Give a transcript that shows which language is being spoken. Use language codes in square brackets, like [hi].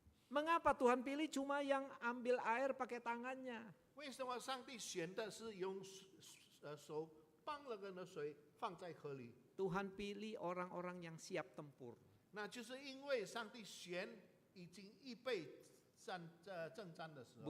[id] Mengapa Tuhan pilih cuma yang ambil air pakai tangannya? [zh] 为什么上帝选的是用手帮那个水放在河里？ [id] Tuhan pilih orang-orang yang siap tempur. [zh] 那就是因为上帝选已经预备征战的时候，